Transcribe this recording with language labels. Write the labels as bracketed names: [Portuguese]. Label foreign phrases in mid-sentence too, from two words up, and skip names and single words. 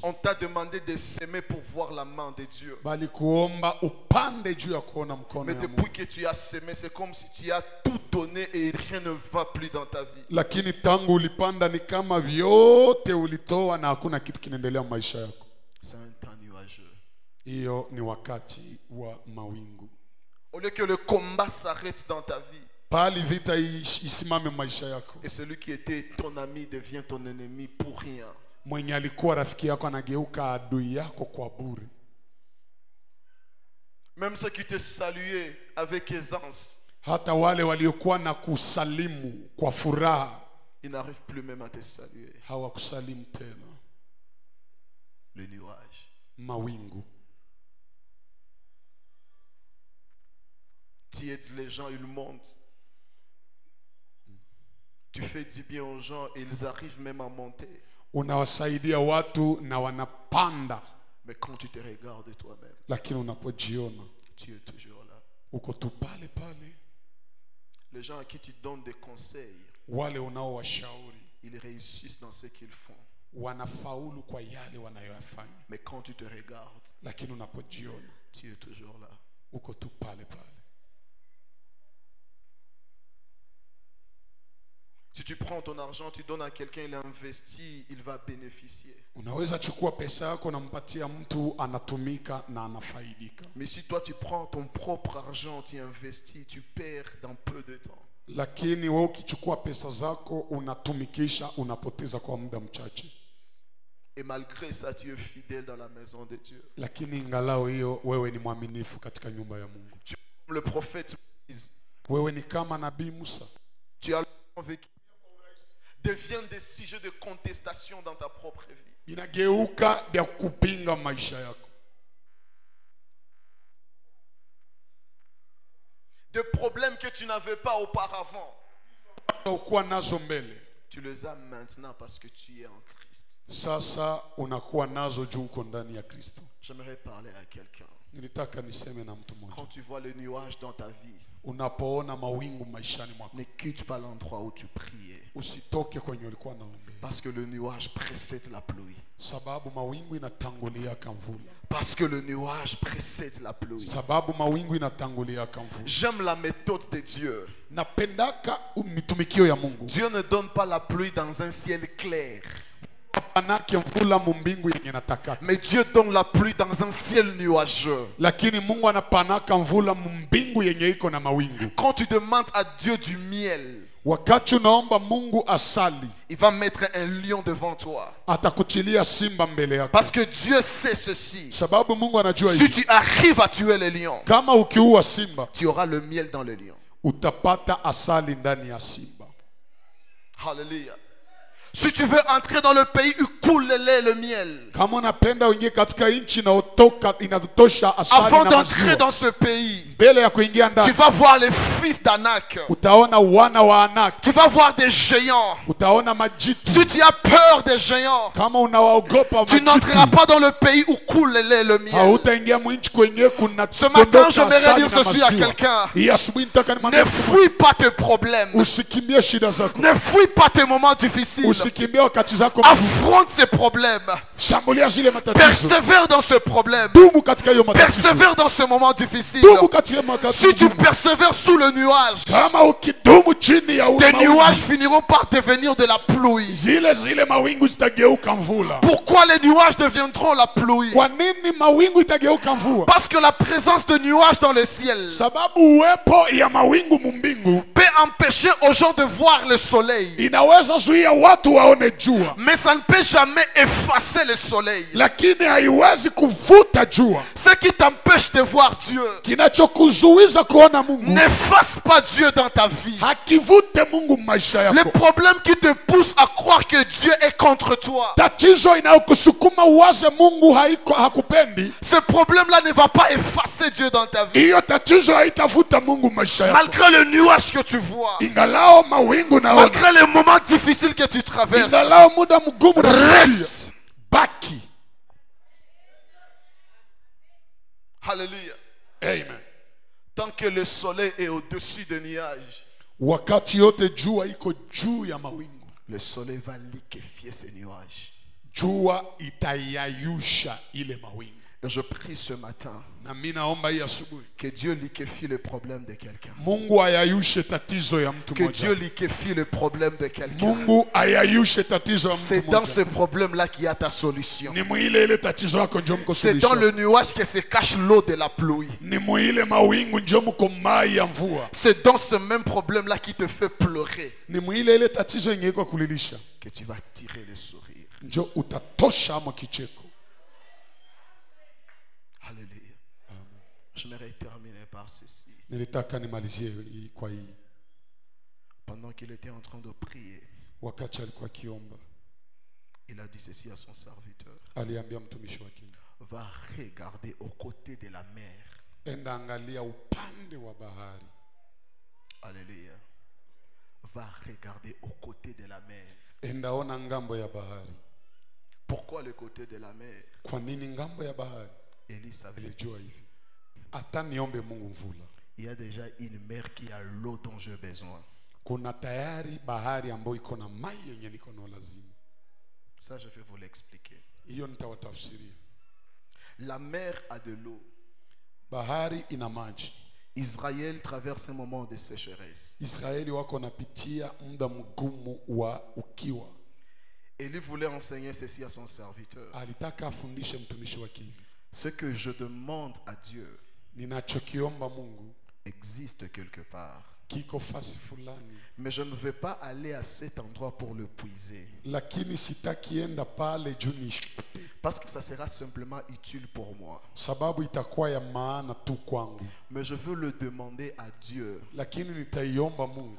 [French] On t'a demandé de s'aimer pour voir la main de Dieu. [Swahili] Bali kuomba upande juu ya kuona mkono [French] Mais [Swahili] ya [French] depuis [Swahili] Mungu. [French] que tu as semé, c'est comme si tu as tout donné et rien ne va plus dans ta vie. [Swahili] Lakini tangu ulipanda ni kama vyote ulitoa na hakuna kitu kinaendelea maisha yako. [French] C'est un temps nuageux. [Swahili] Hiyo ni wakati wa mawingu. [French] Au lieu que le combat s'arrête dans ta vie, [Swahili] Pali vita isimame maisha yako. [French] et celui qui était ton ami devient ton ennemi pour rien. [Swahili] Mwenye alikuwa rafiki yako anageuka adui yako kwa bure. [French] Même ceux qui te saluaient avec aisance, [Swahili] Hata wale waliokuwa na kusalimu kwa furaha [French] ils n'arrivent plus même à te saluer. [Swahili] hawakusalimu tena. [French] Le nuage. [Swahili] Mawingu. [French] Tu aides les gens, ils montent. Tu fais du bien aux gens et ils arrivent même à monter. [Swahili] Unawasaidia watu na wanapanda, [French] Mais quand tu te regardes toi-même, [Swahili] lakini unapojiona [French] tu es toujours là. [Swahili] uko tu pale pale. [French] Les gens à qui tu donnes des conseils, [Swahili] Wale unaowashauri [French] ils réussissent dans ce qu'ils font. [Swahili] wanafaulu kwa yale wanayoyafanya, [French] Mais quand tu te regardes, [Swahili] lakini unapojiona [French] tu es toujours là. [Swahili] uko tu pale pale. [French] Si tu prends ton argent, tu donnes à quelqu'un, il investit, il va bénéficier. [Swahili] Unaweza chukua pesa yako nampatia mtu anatumika na anafaidika, [French] Mais si toi tu prends ton propre argent, tu investis, tu perds dans peu de temps. [Swahili] lakini wewe ukichukua pesa zako unatumikisha, unapoteza kwa muda mchache. [French] Et malgré ça, tu es fidèle dans la maison de Dieu. [Swahili] Lakini ingalao hiyo, wewe ni mwaminifu katika nyumba ya Mungu. [French] Tu es comme le prophète Moïse. [Swahili] Wewe ni kama nabii Musa. [French] Tu as vécu. Deviennent des sujets de contestation dans ta propre vie. [Swahili] Inageuka vya kupinga maisha yako. [French] Des problèmes que tu n'avais pas auparavant, [Swahili] Ukuwa nazo mbele, [French] tu les as maintenant parce que tu es en Christ. [Swahili] sasa unakuwa nazo juu uko ndani ya Kristo. [French] J'aimerais parler à quelqu'un. [Swahili] Nilitaka niseme na mtu [French] Quand [Swahili] mmoja, [French] tu vois le nuage dans ta vie, [Swahili] unapoona mawingu maishani mwako, [French] ne quitte pas l'endroit où tu priais. [Swahili] usitoke kwenye ulikuwa naombea, [French] Parce que le nuage précède la pluie. [Swahili] sababu mawingu inatangulia kamvula. [French] Parce que le nuage précède la pluie. [Swahili] Sababu mawingu inatangulia kamvula. [French] J'aime la méthode de Dieu. [Swahili] Napendaka mitumikio ya Mungu. [French] Dieu ne donne pas la pluie dans un ciel clair. [Swahili] hapanaki mvula mumbingu yenye natakaka. [French] Mais Dieu donne la pluie dans un ciel nuageux. [Swahili] Lakini Mungu anapanaka mvula mumbingu yenye iko na mawingu. [French] Quand tu demandes à Dieu du miel, [Swahili] Wakati unaomba Mungu asali, [French] il va mettre un lion devant toi. [Swahili] atakutilia simba mbele yako. [French] Parce que Dieu sait ceci. [Swahili] Sababu Mungu anajua [French] Si [Swahili] hivi. [French] tu arrives à tuer les lions, [Swahili] Kama ukiua simba, [French] tu auras le miel dans le lion. [Swahili] utapata asali ndani ya simba. [French] Alléluia. Si tu veux entrer dans le pays où coule le lait, le miel, [Swahili] Kama unapenda uingie katika nchi inatosha asali [French] avant [Swahili] na [French] d'entrer [Swahili] maziwa, [French] dans ce pays, [Swahili] mbele ya kuingia [French] tu [Swahili] ndani, [French] vas voir les fils d'Anak. [Swahili] utaona wana wa Anaki, [French] Tu vas voir des géants. [Swahili] utaona majitu. [French] Si tu as peur des géants, [Swahili] Kama unawaogopa [French] tu n'entreras [Swahili] majitu, [French] pas dans le pays où coule le lait, le miel. [Swahili] hautaingia mwinchi kwenye kuna [French] Ce matin, j'aimerais [Swahili] asali [French] dire [Swahili] na [French] ceci à [Swahili] maziwa. [French] quelqu'un. [Swahili] Hii asubuhi nitaka nimwambie [French] Ne [Swahili] mtu [French] fuis pas tes problèmes. [Swahili] usikimbie shida zako, [French] Ne fuis pas tes moments difficiles. [Swahili] usikimbie wakati zako. [French] Affronte ces problèmes. [Swahili] Shambulia zile matatizo, [French] Persévère dans ce problème. [Swahili] dumu katika hiyo matatizo, [French] Persévère dans ce moment difficile. [Swahili] dumu katika matatizo. [French] Si tu persévères sous le nuage, [Swahili] Kama ukidumu chini ya [French] tes [Swahili] mawingu, [French] nuages finiront par devenir de la pluie. [Swahili] zile mawingu zitageuka mvula. [French] Pourquoi les nuages deviendront la pluie? [Swahili] Kwa nini mawingu itageuka mvua? [French] Parce que la présence de nuages dans le ciel [Swahili] Sababu uwepo ya mawingu mumbingu [French] peut empêcher aux gens de voir le soleil. [Swahili] inaweza zuia watu waone jua, [French] Mais ça ne peut jamais effacer le soleil. [Swahili] lakini haiwezi kuvuta jua. [French] Ce qui t'empêche de voir Dieu [Swahili] Kinachokuzuiza kuona Mungu [French] n'efface pas Dieu dans ta vie. [Swahili] hakivute Mungu maisha [French] Le [Swahili] yako. [French] problème qui te pousse à croire que Dieu est contre toi, [Swahili] Tatizo inayokusukuma uwaze Mungu hakupendi, [French] ce problème-là ne va pas effacer Dieu dans ta vie. [Swahili] hiyo tatizo haitavuta Mungu maisha yako. [French] Malgré le nuage que tu vois, [Swahili] Ingalao mawingu naona, [French] malgré les moments difficiles que tu traverses, [Swahili] ingalao muda mgumu na [French] reste. [Swahili] baki. [French] Alléluia. Amen. Tant que le soleil est au-dessus des nuages, [Swahili] Wakati yote jua iko juu ya mawingu, [French] le soleil va liquéfier ces nuages. [Swahili] jua itayayusha ile mawingu. [French] Et je prie ce matin [Swahili] Na mimi naomba hii asubuhi [French] que Dieu liquéfie le problème de quelqu'un. [Swahili] Mungu ayayushe tatizo ya mtu [French] Que Dieu [Swahili] mmoja. [French] liquéfie le problème de quelqu'un. [Swahili] Mungu ayayushe tatizo ya [French] C'est [Swahili] mtu [French] dans ce [Swahili] mmoja. [French] problème-là qu'il y a ta solution. [Swahili] Ni mwile ile tatizo yako ndio mko [French] C'est dans [Swahili] suluhisho. [French] le nuage que se cache l'eau de la pluie. [Swahili] Ni mwile mawingu ndio mko mai ya mvua. [French] C'est dans ce même problème-là qui te fait pleurer [Swahili] Ni mwile ile tatizo yenye iko kulilisha [French] que tu vas tirer le sourire. [Swahili] ndio utatosha ama kicheko. [French] Alléluia. J'aimerais terminer par ceci. [Swahili] Nilitaka nimalizie kwa hii. [French] Pendant qu'il était en train de prier, [Swahili] Wakati alikuwa akiomba, [French] il a dit ceci à son serviteur. [Swahili] aliambia mtumishi wake, [French] Va regarder aux côtés de la mer. [Swahili] enda angalia upande wa bahari. [French] Alléluia. Va regarder aux côtés de la mer. [Swahili] Enda ona ngambo ya bahari. [French] Pourquoi le côté de la mer? [Swahili] Kwa nini ngambo ya bahari? [French] Élie savait. [Swahili] Alijua hivi, hata niombe Mungu mvula, [French] Il y a déjà une mer qui a l'eau dont j'ai besoin. [Swahili] kuna tayari bahari ambayo iko na mai yenye niko na lazima. [French] Ça, je vais vous l'expliquer. [Swahili] Hiyo nitawatafsiria. [French] La mer a de l'eau. [Swahili] Bahari ina maji. [French] Israël traverse un moment de sécheresse. [Swahili] Israeli wako napitia muda mgumu wa ukiwa. [French] Élie voulait enseigner ceci à son serviteur. [Swahili] Alitaka afundishe mtumishi wake hivi, [French] Ce que je demande à Dieu [Swahili] ninachokiomba Mungu [French] existe quelque part. [Swahili] kiko fasi fulani, [French] Mais je ne vais pas aller à cet endroit pour le puiser. [Swahili] lakini sitakienda pale juu nishote, [French] Parce que ça sera simplement utile pour moi. [Swahili] sababu itakuwa ya maana tu kwangu, [French] Mais je veux le demander à Dieu [Swahili] lakini nitaiomba Mungu